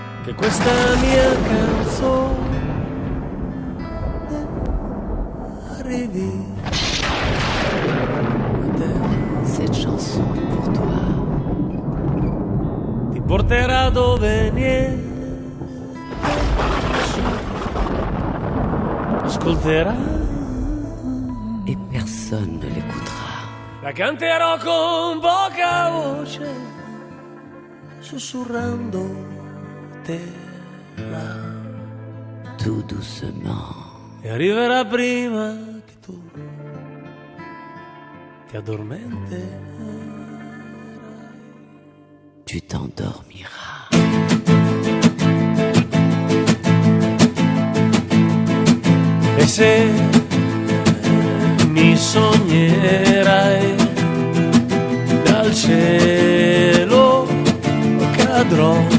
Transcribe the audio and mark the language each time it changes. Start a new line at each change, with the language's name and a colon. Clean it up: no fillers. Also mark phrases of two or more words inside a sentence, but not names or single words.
Italian: che questa mia canzone arrivi a te.
French: Cette chanson est pour toi.
Italian: Ti porterà dove niente ascolterà
French: Et personne ne l'écoutera.
Italian: la canterò con poca voce, sussurrando te là,
French: Tout doucement.
Italian: e arriverà prima che tu ti addormenterai.
French: Tu t'endormiras.
Italian: E se mi sognerai dal cielo cadrò,